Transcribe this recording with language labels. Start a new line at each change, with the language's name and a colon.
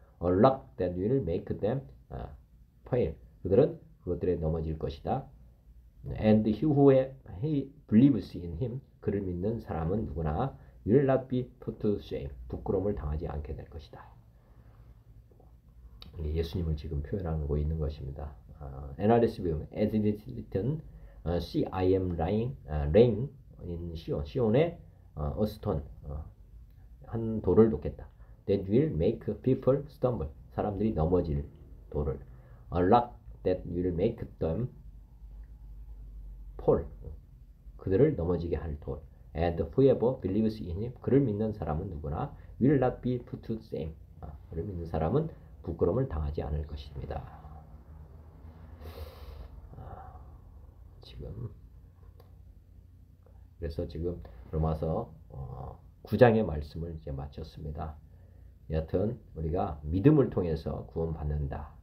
English: A rock that will make them fail.
Korean: 그들은 그것들에 넘어질 것이다.
English: And he who believes in him.
Korean: 그를 믿는 사람은 누구나
English: will not be put to shame.
Korean: 부끄러움을 당하지 않게 될 것이다. 예수님을 지금 표현하고 있는 것입니다.
English: NRSV as it is written, see I am laying in Sion.
Korean: 시온에
English: a stone
Korean: 한 돌을 놓겠다.
English: That will make people stumble.
Korean: 사람들이 넘어질 돌을.
English: A rock that will make them fall.
Korean: 그들을 넘어지게 할 돌.
English: And whoever believes in him.
Korean: 그를 믿는 사람은 누구나
English: will not be put to shame.
Korean: 그를 믿는 사람은 부끄러움을 당하지 않을 것입니다. 그래서 지금 로마서 9장의 말씀을 이제 마쳤습니다. 여하튼 우리가 믿음을 통해서 구원받는다.